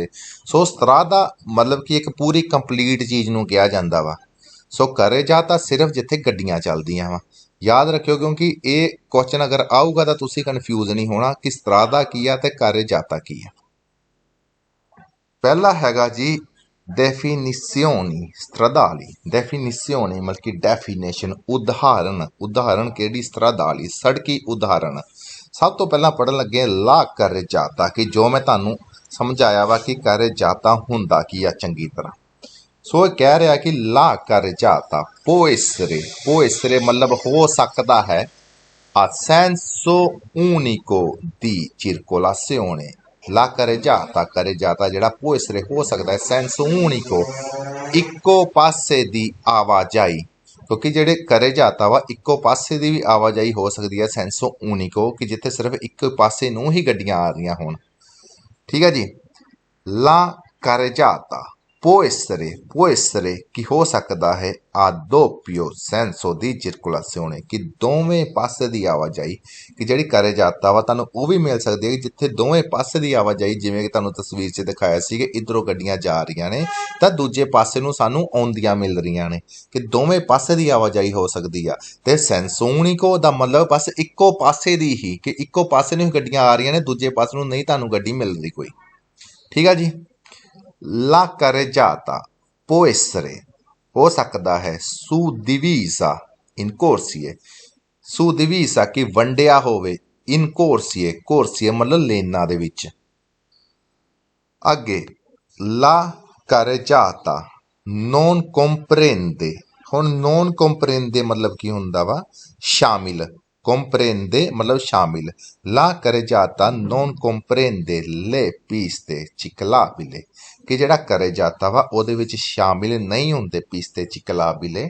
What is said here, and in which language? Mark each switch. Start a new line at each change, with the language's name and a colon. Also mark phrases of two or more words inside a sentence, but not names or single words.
Punjabi: ਸੋ ਸਤਰਾਦਾ ਮਤਲਬ ਕਿ ਇੱਕ ਪੂਰੀ ਕੰਪਲੀਟ ਚੀਜ਼ ਨੂੰ ਕਿਹਾ ਜਾਂਦਾ ਵਾ। ਸੋ ਕਾਰੇਜਾਤਾ ਸਿਰਫ ਜਿੱਥੇ ਗੱਡੀਆਂ ਚੱਲਦੀਆਂ ਵਾ। ਯਾਦ ਰੱਖਿਓ ਕਿਉਂਕਿ ਇਹ ਕੁਐਸਚਨ ਅਗਰ ਆਊਗਾ ਤਾਂ ਤੁਸੀਂ ਕਨਫਿਊਜ਼ ਨਹੀਂ ਹੋਣਾ ਕਿ ਸਤਰਾਦਾ ਕੀ ਆ ਤੇ ਕਾਰੇਜਾਤਾ ਕੀ ਆ। ਪਹਿਲਾ ਹੈਗਾ ਜੀ
Italian: definizioni stradali।
Punjabi: definizioni ਮਤਲਬ ਕਿ ਡੈਫੀਨੇਸ਼ਨ, ਉਦਾਹਰਣ ਕਿਹੜੀ, stradali ਸੜਕੀ ਉਦਾਹਰਣ। ਸਭ ਤੋਂ ਪਹਿਲਾਂ ਪੜ੍ਹਨ ਲੱਗੇ
Italian: la carreggiata,
Punjabi: ਕਿ ਜੋ ਮੈਂ ਤੁਹਾਨੂੰ ਸਮਝਾਇਆ ਵਾ ਕਿ ਕਾਰੇਜਾਤਾ ਹੁੰਦਾ ਕੀ ਆ ਚੰਗੀ ਤਰ੍ਹਾਂ। ਸੋ ਇਹ ਕਹਿ ਰਿਹਾ ਕਿ
Italian: la carreggiata può essere
Punjabi: ਮਤਲਬ ਹੋ ਸਕਦਾ ਹੈ,
Italian: a senso unico di circolazione। la carreggiata
Punjabi: ਜਿਹੜਾ
Italian: può essere
Punjabi: ਹੋ ਸਕਦਾ ਹੈ,
Italian: senso unico
Punjabi: ਇੱਕੋ ਪਾਸੇ ਦੀ ਆਵਾਜਾਈ। ਕਿਉਂਕਿ ਜਿਹੜੇ ਕਾਰੇਜਾਤਾ ਵਾ ਇੱਕੋ ਪਾਸੇ ਦੀ ਵੀ ਆਵਾਜਾਈ ਹੋ ਸਕਦੀ ਹੈ,
Italian: senso unico
Punjabi: ਕਿ ਜਿੱਥੇ ਸਿਰਫ ਇੱਕ ਪਾਸੇ ਨੂੰ ਹੀ ਗੱਡੀਆਂ ਆ ਰਹੀਆਂ ਹੋਣ। ਠੀਕ ਹੈ ਜੀ।
Italian: la carreggiata può essere
Punjabi: ਕਿ ਹੋ ਸਕਦਾ ਹੈ
Italian: a doppio senso di circolazione
Punjabi: ਕਿ ਦੋਵੇਂ ਪਾਸੇ ਦੀ ਆਵਾਜਾਈ, ਕਿ ਜਿਹੜੀ ਕਾਰੇਜਾਤਾ ਵਾ ਤੁਹਾਨੂੰ ਉਹ ਵੀ ਮਿਲ ਸਕਦੀ ਹੈ ਕਿ ਜਿੱਥੇ ਦੋਵੇਂ ਪਾਸੇ ਦੀ ਆਵਾਜਾਈ, ਜਿਵੇਂ ਕਿ ਤੁਹਾਨੂੰ ਤਸਵੀਰ 'ਚ ਦਿਖਾਇਆ ਸੀ ਕਿ ਇੱਧਰੋਂ ਗੱਡੀਆਂ ਜਾ ਰਹੀਆਂ ਨੇ ਤਾਂ ਦੂਜੇ ਪਾਸੇ ਨੂੰ ਸਾਨੂੰ ਆਉਂਦੀਆਂ ਮਿਲ ਰਹੀਆਂ ਨੇ, ਕਿ ਦੋਵੇਂ ਪਾਸੇ ਦੀ ਆਵਾਜਾਈ ਹੋ ਸਕਦੀ ਆ। ਤੇ
Italian: senso unico
Punjabi: ਦਾ ਮਤਲਬ ਬਸ ਇੱਕੋ ਪਾਸੇ ਦੀ ਹੀ, ਕਿ ਇੱਕੋ ਪਾਸੇ ਨੂੰ ਹੀ ਗੱਡੀਆਂ ਆ ਰਹੀਆਂ ਨੇ, ਦੂਜੇ ਪਾਸੇ ਨੂੰ ਨਹੀਂ ਤੁਹਾਨੂੰ ਗੱਡੀ ਮਿਲ ਰਹੀ ਕੋਈ। ਠੀਕ ਆ ਜੀ।
Italian: La carreggiata può essere
Punjabi: ਹੋ ਸਕਦਾ ਹੈ
Italian: suddivisa in corsie, suddivisa
Punjabi: ਕਿ ਵੰਡਿਆ ਹੋਵੇ,
Italian: in corsie
Punjabi: ਮਤਲਬ ਲੇਨਾਂ ਦੇ ਵਿੱਚ।
Italian: ਅੱਗੇ la carreggiata non comprende.
Punjabi: ਹੁਣ
Italian: non comprende
Punjabi: ਮਤਲਬ ਕੀ ਹੁੰਦਾ ਵਾ? ਸ਼ਾਮਿਲ। ਕੰਪਰੇਂਦੇ ਮਤਲਬ ਸ਼ਾਮਿਲ।
Italian: la carreggiata non comprende le piste ciclabili,
Punjabi: ਕਿ ਜਿਹੜਾ ਕਰਜਾਤਾ ਵਾ ਉਹਦੇ ਵਿੱਚ ਸ਼ਾਮਿਲ ਨਹੀਂ ਹੁੰਦੇ
Italian: piste ciclabili.